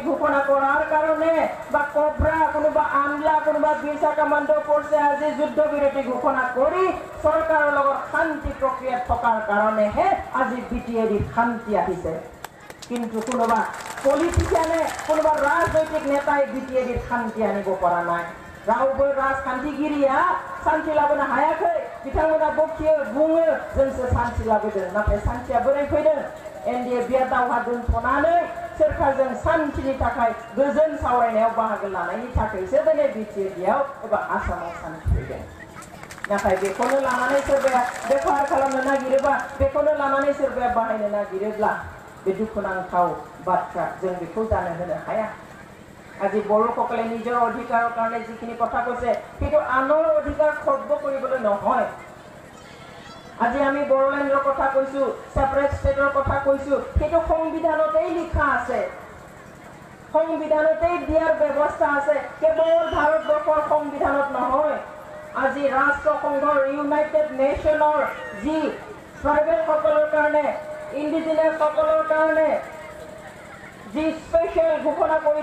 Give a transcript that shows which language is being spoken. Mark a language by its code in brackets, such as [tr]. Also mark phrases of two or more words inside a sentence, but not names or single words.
[as] ঘোষণা করার কারণে বা কবরা কোনোবা আমলা কোনোবা বিরসা কামান্ডো ফোর্সে আজি যুদ্ধ বিরতি ঘোষণা কৰি সরকারের লগত শান্তি প্রক্রিয়া থকাৰ কাৰণেহে আজি বিটিএডির শান্তি আহিছে কিন্তু কোনোবা পলিটিশিয়ানে কোনোবা রাজনৈতিক নেতাই বিটিএডির শান্তি আনিব পৰা নাই [brx] रावबो राजखान्थिगिरिया शान्ति लाबोनो हायाखै बिथांमोना बखियो बुङो जोंसो शान्ति लाबोदों नाथाय शान्तिया बोरै फैदों एनडिएफआ दावहा दोनथ'नानै सोरखारजों शान्तिनि थाखाय गोजोन सावरायनायाव बाहागो लानायनि थाखायसो दिनै बिटिएडिआव एबा आसामाव शान्ति फैदों नाथाय बेखौनो लानानै सोरबाया बेफार खालामनो नागिरोबा बेखौनो लानानै सोरबाया बाहायनो नागिरोब्ला बे दुखुनांथाव बाथ्रा जों बेखौ जानो होनो हाया [as] আজি বড়োসকলে নিজৰ অধিকাৰৰ কাৰণে যিখিনি কথা কৈছে কিন্তু আনৰ অধিকাৰ খৰ্ব কৰিবলৈ নহয় আজি আমি বড়োলেণ্ডৰ কথা কৈছো [en] separate state [as] কথা কৈছো কিন্তু সংবিধানতেই লিখা আছে সংবিধানতেই দিয়াৰ ব্যৱস্থা আছে কেৱল ভাৰতবৰ্ষৰ সংবিধানত নহয় আজি ৰাষ্ট্ৰসংঘৰ ইউনাইটেড নেশ্যনৰ যি ট্ৰাইবেল সকলৰ কাৰণে ইণ্ডিজিনাছ সকলৰ কাৰণে যি স্পেশাল ঘোষণা কৰি